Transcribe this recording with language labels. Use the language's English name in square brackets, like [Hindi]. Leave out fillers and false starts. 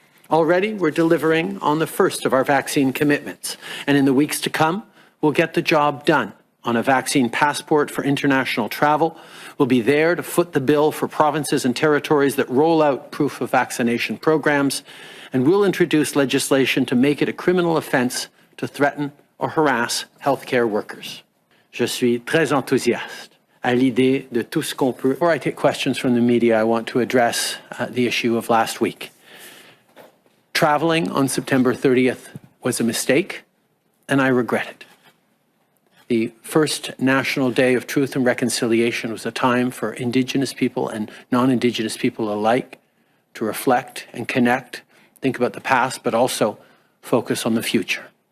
[English] Already, we're delivering on the first of our vaccine commitments, and in the weeks to come, we'll get the job done on a vaccine passport for international travel. We'll be there to foot the bill for provinces and territories that roll out proof of vaccination programs, and we'll introduce legislation to make it a criminal offense to threaten or harass healthcare workers. [French] Je suis très enthousiaste à l'idée de tout ce qu'on peut. [English] Before I take questions from the media, I want to address the issue of last week. Traveling on September 30th was a mistake, and I regret it. The first National Day of Truth and Reconciliation was a time for Indigenous people and non-Indigenous people alike to reflect and connect, think about the past, but also focus on the future.